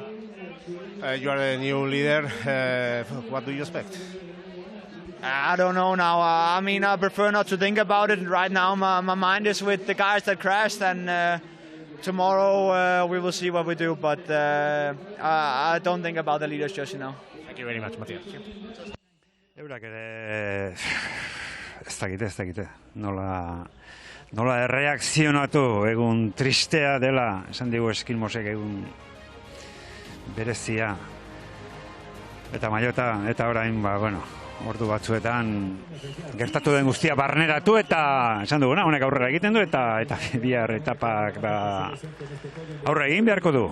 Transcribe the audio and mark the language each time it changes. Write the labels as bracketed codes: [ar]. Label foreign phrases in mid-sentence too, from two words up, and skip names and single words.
[en] You are the new leader. What do you expect? I don't know now. I mean, I prefer not to think about it right now. My mind is with the guys that crashed, and tomorrow we will see what we do. But I don't think about the leaders just now. Thank you very much, Matias. [eu] Eurak ere ez dakite. Nola erreakzionatu egun tristea dela, esan digu Eskilmosek egun berezia. Eta maiota, eta orain, ordu batzuetan gertatu den guztia barneratu eta esan duguna, honek aurrera egiten du eta bihar etapak aurre egin beharko du.